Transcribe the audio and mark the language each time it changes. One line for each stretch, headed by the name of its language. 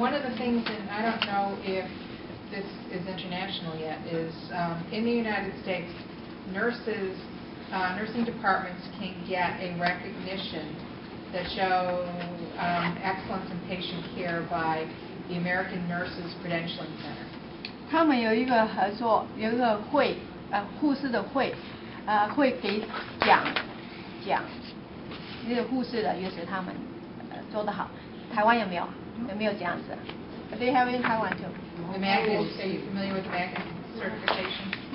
English: One of the things, and I don't know if this is international yet, is in the United States, nursing departments can get a recognition that show excellence in patient care by the American Nurses Credentialing Center.
Chinese: 他们有一个合作，有一个会，护士的会，会给奖，这个护士的也是他们做得好。台湾有没有？有没有这样子？
English: They have in Taiwan too. The Magis, are you familiar with the Magis certification?